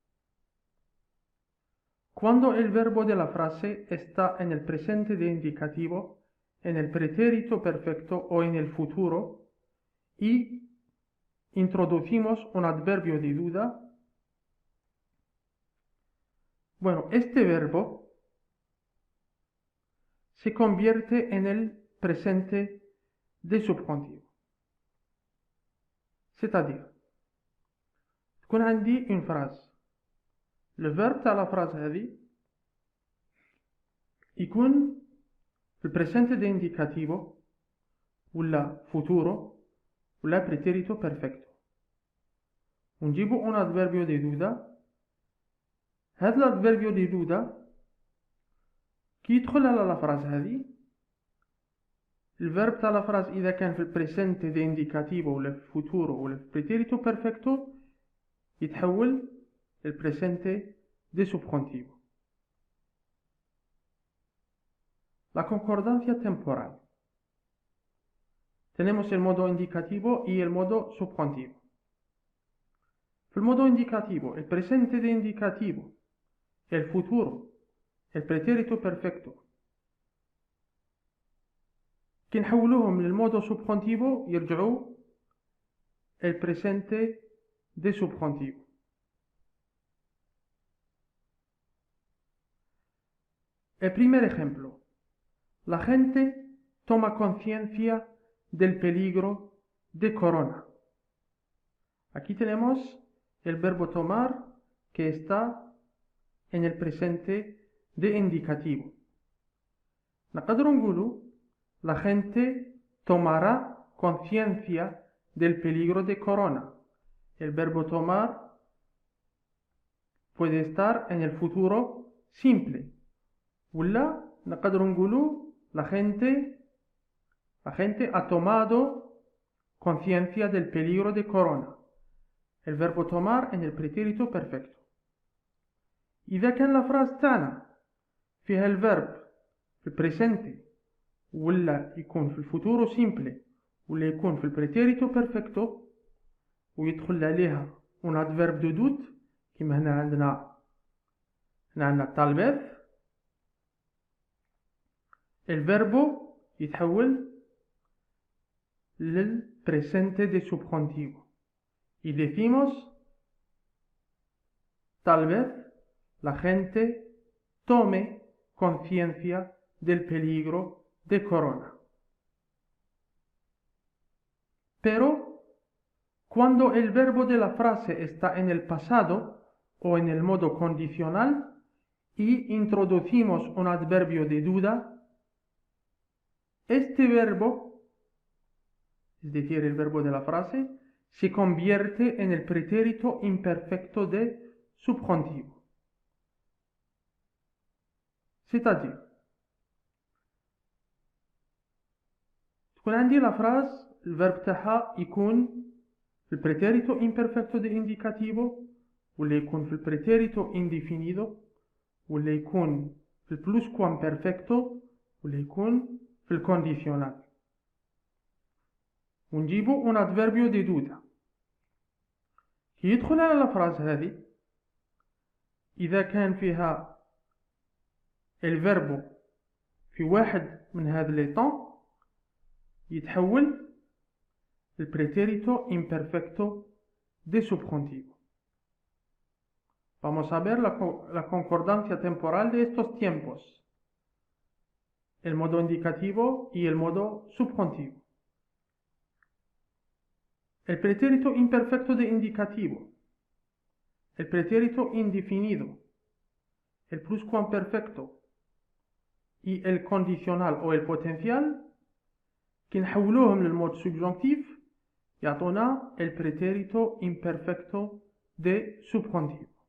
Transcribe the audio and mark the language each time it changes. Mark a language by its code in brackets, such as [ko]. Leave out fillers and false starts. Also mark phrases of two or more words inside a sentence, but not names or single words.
[es] Cuando el verbo de la frase está en el presente de indicativo, en el pretérito perfecto o en el futuro y introducimos un adverbio de duda, bueno, este verbo se convierte en el presente de subjuntivo. [fr] C'est-à-dire, [ar] تكون عندي [fr] une phrase. Le verbe [ar] تاع [fr] la phrase [ar] هذه يكون في [es] presente de indicativo [ar] ولا futuro ولا [es] pretérito perfecto. ونجيبو un adverbio de duda. [ar] هذا [es] adverbio de duda [ar] كي يدخل على [fr] la phrase [ar] هذه الفيرب تاع [fr] la phrase [ar] اذا كان في [es] presente de indicativo [ar] ولا في الفوتورو ولا في [es] pretérito perfecto [ar] يتحول [es] presente de subjuntivo. La concordancia temporal. Tenemos el modo indicativo y el modo subjuntivo. في modo indicativo, el presente de indicativo, el futuro, el pretérito perfecto. [ar] كي نحولوهم [es] modo subjuntivo يرجعوا el presente de subjuntivo. El primer ejemplo. La gente toma conciencia del peligro de corona. Aquí tenemos el verbo tomar que está en el presente de indicativo. [ar] نقدر نقولوا [es] la gente tomará conciencia del peligro de corona. El verbo tomar puede estar en el futuro simple. [ar] ولا نقدر نقولوا [es] la gente ha tomado conciencia del peligro de corona. El verbo tomar en el pretérito perfecto. [ar] إذا كان [es] la frase [ar] تاعنا فيها الverb في البريسنتي ولا يكون في [es] futuro simple [ar] ولا يكون في [es] pretérito perfecto [ar] ويدخل عليها [fr] un adverbe de doute [ar] كما هنا عندنا [es] tal vez el verbo [ar] يتحول [es] للpresente de subjuntivo y decimos tal vez la gente tome conciencia del peligro de corona. Pero cuando el verbo de la frase está en el pasado o en el modo condicional y introducimos un adverbio de duda, este verbo, es decir, el verbo de la frase, se convierte en el pretérito imperfecto de subjuntivo. [fr] C'est-à-dire, [ar] تكون عندي [fr] la phrase [ar] الverb تاعها يكون في [es] pretérito imperfecto de indicativo [ar] ولا يكون في [es] pretérito indefinido [ar] ولا يكون في الpluscuamperfecto ولا يكون في الcondicional. [es] ونجيبو un adverbio de duda. [ar] كي يدخل على [fr] la phrase [ar] هذه إذا كان فيها الفيربو في واحد من هذا [fr] les temps [ar] يتحول [es] pretérito imperfecto de subjuntivo. Vamos a ver la concordancia temporal de estos tiempos, el modo indicativo y el modo subjuntivo. El pretérito imperfecto de indicativo, el pretérito indefinido, el pluscuamperfecto y el condicional o el potencial [ar] كي نحولوهم [fr] mode subjonctif [es] يعطونا el pretérito imperfecto de subjuntivo.